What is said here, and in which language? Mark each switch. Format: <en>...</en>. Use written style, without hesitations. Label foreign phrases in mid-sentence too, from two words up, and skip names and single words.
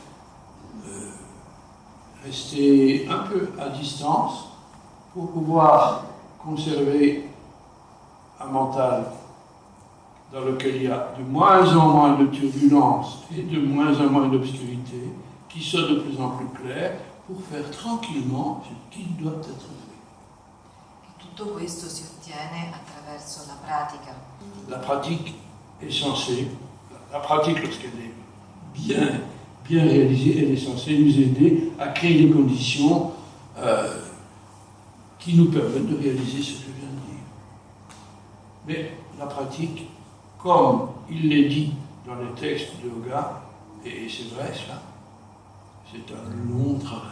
<fr>Rester un peu à distance pour pouvoir conserver un mental dans lequel il y a de moins en moins de turbulence et de moins en moins d'obscurité, qui soit de plus en plus clair pour faire tranquillement ce qui doit être fait.</fr> <it>E tutto questo si ottiene attraverso la pratica.</it> <fr>La pratique est censée, la pratique lorsqu'elle est bien réalisée, elle est censée nous aider à créer les conditions qui nous permettent de réaliser ce que je viens de dire. Mais la pratique, comme il l'est dit dans les textes de yoga, et c'est vrai ça, c'est un long travail.</fr>